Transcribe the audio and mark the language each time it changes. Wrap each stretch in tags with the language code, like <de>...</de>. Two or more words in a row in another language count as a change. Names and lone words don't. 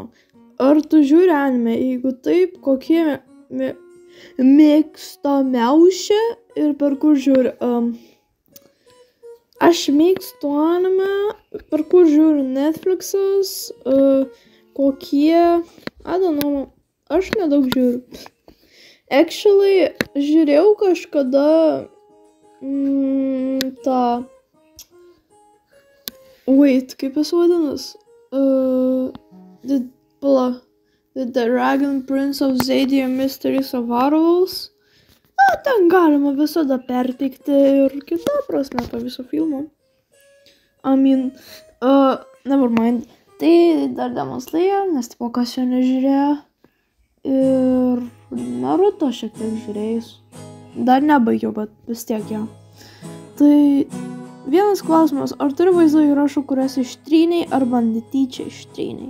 <lt>Ar tu žiūri anime? Jeigu taip, kokie mėgstamiausi ir per kur žiūri? Aš mėgstu anime, per kur žiūriu Netflixas, kokie,</lt> <en>I don't know,</en> <lt>aš nedaug žiūriu. Actually, žiūrėjau kažkada kaip jis vadinas? The Dragon Prince of Zadia Mysteries of Arvels. Ten galima visada perteikti ir kitą prasme to viso filmo.</lt> <en>Never mind.</en> <lt>Tai dar Demon Slayer, nes tipo kas jo nežiūrėjo. Ir Naruto šiek tiek žiūrėjus. Dar nebaigiau, bet vis tiek jau. Tai vienas klausimas, ar turi vaizdo įrašų, kuriuos ištrynei arba netyčia ištrynei?</lt>